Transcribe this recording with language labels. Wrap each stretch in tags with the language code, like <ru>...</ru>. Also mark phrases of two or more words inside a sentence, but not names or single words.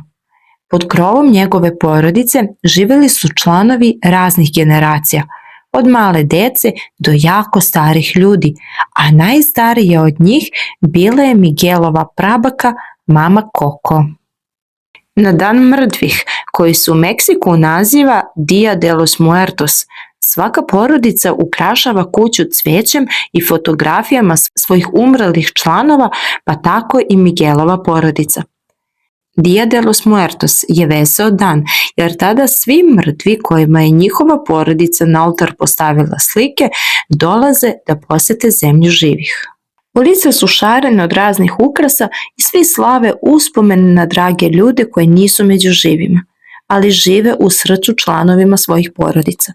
<sr>Pod krovom njegove porodice živjeli su članovi raznih generacija, od male dece do jako starih ljudi, a najstarija od njih bila je Miguelova prabaka, mama Koko. Na dan mrtvih, koji se u Meksiku naziva Dia de los Muertos, svaka porodica ukrašava kuću cvećem i fotografijama svojih umrlih članova, pa tako i Miguelova porodica. Dia de los Muertos je veseo dan, jer tada svi mrtvi kojima je njihova porodica na oltar postavila slike dolaze da posete zemlju živih. Ulice su šarene od raznih ukrasa i svi slave uspomene na drage ljude koji nisu među živima, ali žive u srcu članovima svojih porodica.</sr>